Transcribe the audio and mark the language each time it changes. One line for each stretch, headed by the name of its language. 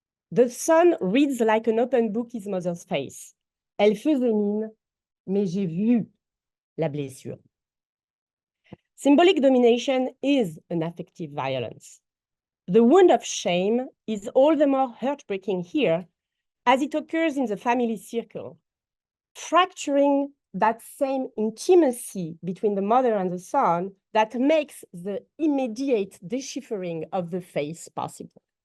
English: The son reads like an open book his mother's face.
French: Elle faisait mine, mais j'ai vu la blessure.
English: Symbolic domination is an affective violence. The wound of shame is all the more heartbreaking here as it occurs in the family circle, fracturing that same intimacy between the mother and the son that makes the immediate deciphering of the face possible.